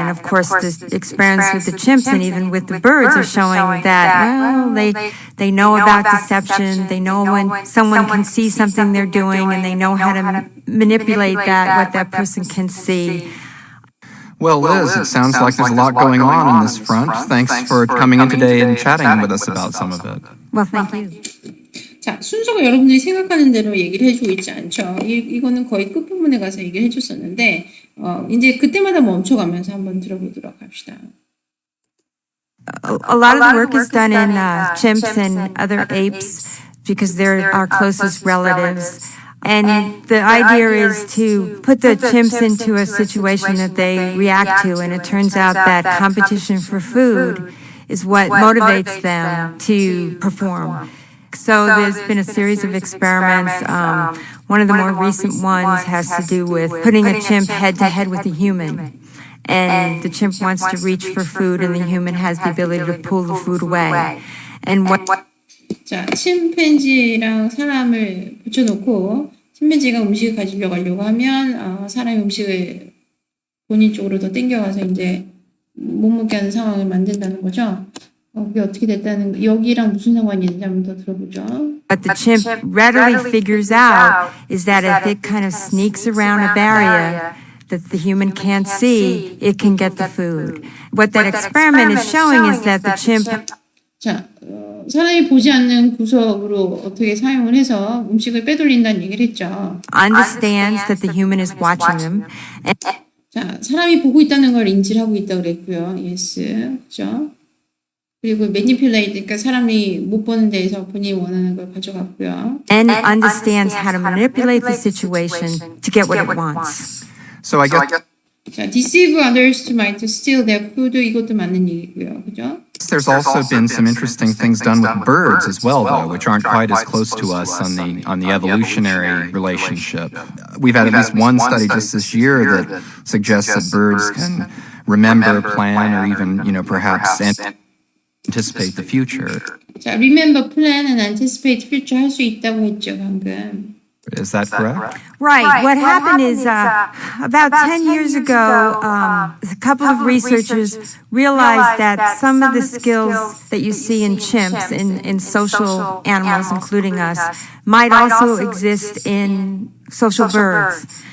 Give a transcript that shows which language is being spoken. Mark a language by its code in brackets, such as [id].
[en] And of course, the experiments with the chimps and even with the birds are showing that, well, they know about deception. They know when someone can see something they're doing, and they know how to manipulate that, what that person can see. Well, Liz, it sounds like there's a lot going on this front. Thanks for coming in today and chatting with us about some of it. Well, thank you. [ko] 자, 순서가 여러분들이 생각하는 대로 얘기를 해주고 있지 않죠. 이거는 거의 끝부분에 가서 얘기를 해줬었는데, 이제 그때마다 멈춰가면서 한번 들어보도록 합시다. [en] A lot of the work is done in chimps and other apes because they're our closest relatives. And the idea is to put the chimps into a situation that they react to, and it turns out that competition for food is what motivates them to perform. So there's been a series of experiments. One of the more recent ones has to do with putting a chimp head-to-head with a human. And the chimp wants to reach for food, and the human has the ability to pull the food away. And [ko] 자, 침팬지랑 사람을 붙여놓고 침팬지가 음식을 가지려고 하려고 하면 사람이 음식을 본인 쪽으로 더 땡겨가서 이제 못 먹게 하는 상황을 만든다는 거죠. 그게 어떻게 됐다는 여기랑 무슨 상관이 있는지 한번 더 들어보죠. [en] What the chimp readily figures out is that if it kind of sneaks around a barrier that the human can't see, it can get the food. What that experiment is showing is that the chimp [ko] 자, 사람이 보지 않는 구석으로 어떻게 사용을 해서 음식을 빼돌린다는 얘기를 했죠. [en] understands that the human is watching them. [ko] 자, 사람이 보고 있다는 걸 인지를 하고 있다고 그랬고요. [en] Yes, [ko] 그렇죠. 그리고 manipulate, 그러니까 사람이 못 보는 데에서 본인이 원하는 걸 가져갔고요. [en] and understands how to manipulate the situation to get what it wants. So I guess [ko] 자, [en] deceive others to might to steal their food, [ko] 이것도 맞는 얘기고요. 그죠? [en] there's also been some interesting things done with birds as well, though, which aren't quite as close to us on the evolutionary relationship. We've had at least one study just this year that suggests that birds can remember, plan, or even, perhaps anticipate the future. [ko] 자, [en] remember, plan, and anticipate future [ko] 할 수 있다고 했죠, 방금. [en] Is that correct? Right. What happened is about 10 years ago, a couple of researchers realized that some of the skills that you see in chimps, in social animals, including us, might also exist in social birds.